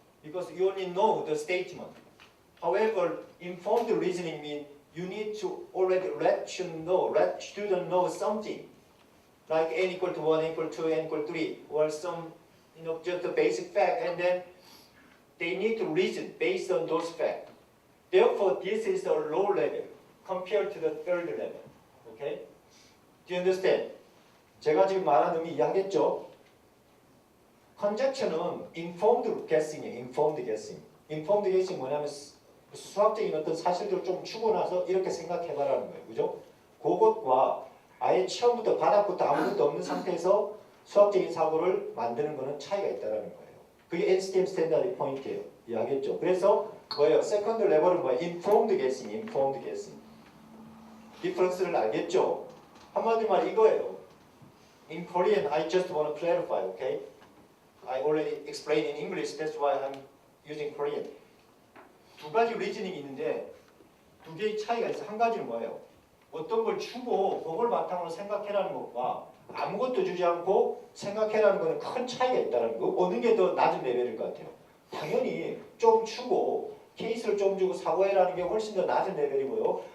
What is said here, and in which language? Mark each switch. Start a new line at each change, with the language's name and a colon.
English: Because you only know the statement. However, informed reasoning means you need to already let student know something, like n equal to 1, n equal to 2, n equal to 3, or some, just a basic fact, and then they need to reason based on those facts. Therefore, this is the low level compared to the third level. Okay? Do you understand?
Korean: 제가 지금 말하는 의미 이해하겠죠? conjecture는 informed guessing이에요.
English: informed guessing.
Korean: informed guessing 뭐냐면 수학적인 어떤 사실들을 좀 주고 나서 이렇게 생각해봐라는 거예요. 그죠? 그것과 아예 처음부터 바닥부터 아무것도 없는 상태에서 수학적인 사고를 만드는 거는 차이가 있다는 거예요. 그게 NSTM 스탠다드 포인트예요. 이해하겠죠? 그래서 뭐예요? 세컨드 레벨은 뭐예요?
English: informed guessing, informed guessing.
Korean: 디퍼런스를 알겠죠? 한마디로 말 이거예요.
English: In Korean, I just want to clarify, okay? I already explained in English, that's why I'm using Korean.
Korean: 두 가지 리즈닝이 있는데 두 개의 차이가 있어. 한 가지는 뭐예요? 어떤 걸 주고 그걸 바탕으로 생각해라는 것과 아무것도 주지 않고 생각해라는 것은 큰 차이가 있다는 거. 어느 게 더 낮은 레벨일 것 같아요? 당연히 좀 주고 케이스를 좀 주고 사고해라는 게 훨씬 더 낮은 레벨이고요.